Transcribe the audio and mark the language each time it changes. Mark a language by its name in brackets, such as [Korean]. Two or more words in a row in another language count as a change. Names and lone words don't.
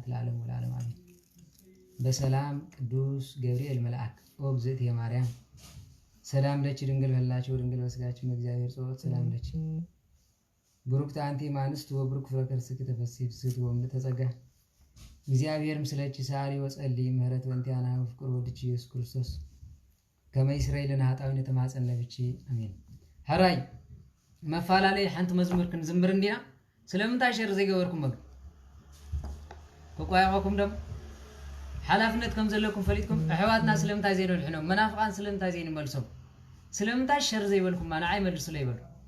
[Geez] ለዓለሙ ወለዓለሙ አሜን። በሰላም ቅዱስ ገብርኤል መልአክ ኦ እግዝእትየ ማርያም ሰላም ለኪ ድንግል በሕሊናኪ ወድንግል በሥጋኪ እምእግዚአብሔር ጸሎት ሰላም ለኪ ብሩክት አንቲ እምአንስት ወብሩክ ፍሬ ከርሥኪ ተፈሥሒ ፍስሕት ወምልዕተ ጸጋ እግዚአብሔር ምስለኪ ሰአሊ ወጸልዪ ምህረት ወእንቲአነ ወፍቅር ወልድኪ ኢየሱስ ክርስቶስ ከመ ይስረይ ለነ ኃጣውኢነ ተማጸነ ብኪ አሜን። [Tigrinya] ሕራይ መፋላለይ ሓንቲ መዝሙር ክንዝምር እንዲና ስለምንታይ ሸር ዘይገበርኩም መግ ተቋያቆኩም ደም ሓላፍነት ከም ዘለኩም ፈሊጥኩም ኣሕዋትና ስለምንታይ ዘይንልሕኖም መናፍቃን ስለምንታይ ዘይንመልሶም ስለምንታይ ሸር ዘይበልኩም ንዓይ መልሱ ለይበሉ